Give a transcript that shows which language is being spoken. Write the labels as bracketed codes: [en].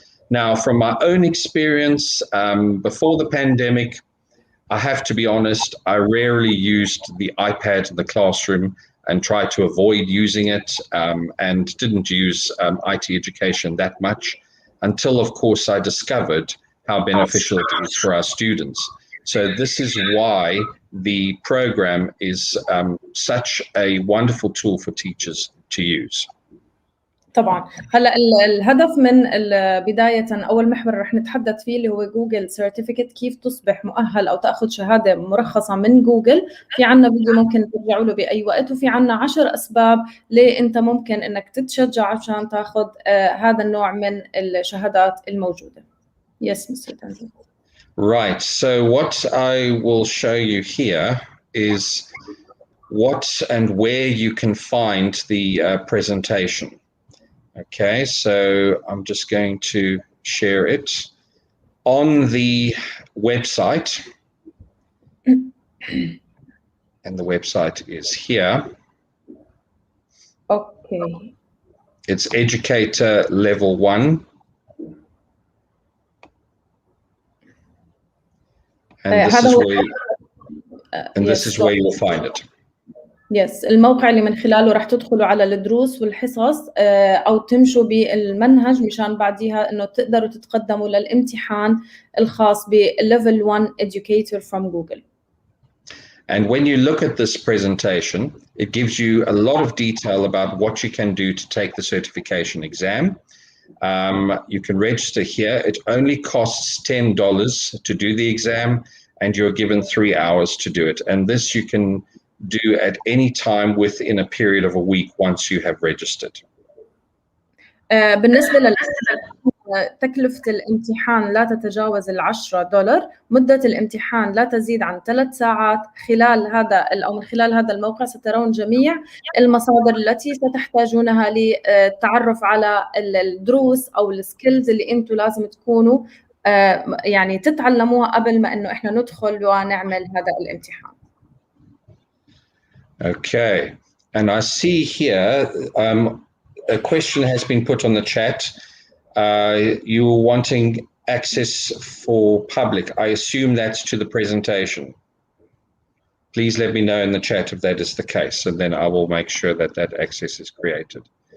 [en] Now, from my own experience, before the pandemic, I have to be honest, I rarely used the iPad in the classroom and tried to avoid using it, and didn't use IT education that much until, of course, I discovered how beneficial it is for our students. So this is why the program is such a wonderful tool for teachers to use. [ar] طبعا هلا الهدف من بدايه اول محور رح نتحدث فيه اللي هو جوجل سيرتيفيكت، كيف تصبح مؤهل او تاخذ شهاده مرخصه من جوجل. في عنا فيديو ممكن ترجعوا له باي وقت، وفي عنا 10 اسباب ليه انت ممكن انك تتشجع عشان تاخذ هذا النوع من الشهادات الموجوده. [en] Yes, Mr. Tanzil. Right, so what I will show you here is what and where you can find the presentation. Okay, so I'm just going to share it on the website, and the website is here. Okay. It's Educator Level 1. And this is where you will find it. [ar] يس الموقع اللي من خلاله رح تدخلوا على الدروس والحصص أو تمشوا بالمنهج مشان بعديها إنه تقدروا تتقدموا للامتحان الخاص ب [en] Level 1 Educator from Google. And when you look at this presentation, it gives you a lot of detail about what you can do to take the certification exam. You can register here. It only costs $10 to do the exam, and you're given 3 hours to do it. And this you can do at any time within a period of a week once you have registered. [ar] بالنسبة تكلفة الامتحان لا تتجاوز $10. مدة الامتحان لا تزيد عن 3 ساعات. خلال هذا أو من خلال هذا الموقع سترون جميع المصادر التي ستحتاجونها للتعرف على الدروس أو السكيلز اللي أنتم لازم تكونوا يعني تتعلموها قبل ما إنه إحنا ندخل ونعمل هذا الامتحان. [en] Okay, and I see here a question has been put on the chat. You're wanting access for public. I assume that's to the presentation. Please let me know in the chat if that is the case, and then I will make sure that that access is created.